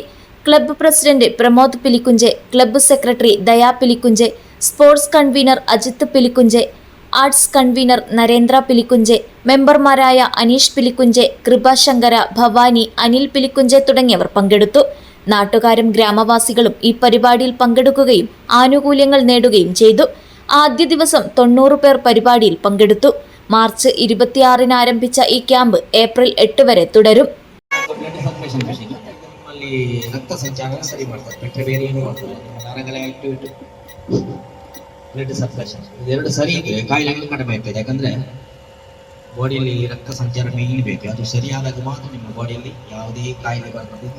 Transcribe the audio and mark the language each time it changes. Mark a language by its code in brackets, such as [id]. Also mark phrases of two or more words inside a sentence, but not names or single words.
[ml] ക്ലബ്ബ് പ്രസിഡന്റ് പ്രമോദ് പിലിക്കുഞ്ചെ, ക്ലബ്ബ് സെക്രട്ടറി ദയാ പിലിക്കുഞ്ചെ, സ്പോർട്സ് കൺവീനർ അജിത്ത് പിലിക്കുഞ്ചെ, ആർട്സ് കൺവീനർ നരേന്ദ്ര പിലിക്കുഞ്ചെ, മെമ്പർമാരായ അനീഷ് പിലിക്കുഞ്ചെ, കൃപാശങ്കര, ഭവാനി, അനിൽ പിലിക്കുഞ്ചെ തുടങ്ങിയവർ പങ്കെടുത്തു. നാട്ടുകാരും ഗ്രാമവാസികളും ഈ പരിപാടിയിൽ പങ്കെടുക്കുകയും ആനുകൂല്യങ്ങൾ നേടുകയും ചെയ്തു. ആദ്യ ദിവസം 90 പേർ പരിപാടിയിൽ പങ്കെടുത്തു. മാർച്ച് 26 ആരംഭിച്ച ഈ ക്യാമ്പ് ഏപ്രിൽ 8 വരെ തുടരും. [en] blood circulation [kn] ಇದೆರಡು ಸರಿ ಇದ್ರೆ ಕಾಯಿಲೆಗಳು ಕಡಿಮೆ ಆಗ್ತದೆ. ಯಾಕಂದ್ರೆ ಬಾಡಿಯಲ್ಲಿ ರಕ್ತ ಸಂಚಾರ ಮೇನ್ ಬೇಕು. ಅದು ಸರಿಯಾದಾಗ ಮಾತ್ರ ನಿಮ್ಮ ಬಾಡಿಯಲ್ಲಿ ಯಾವುದೇ ಕಾಯಿಲೆ ಬರ್ತದೆ.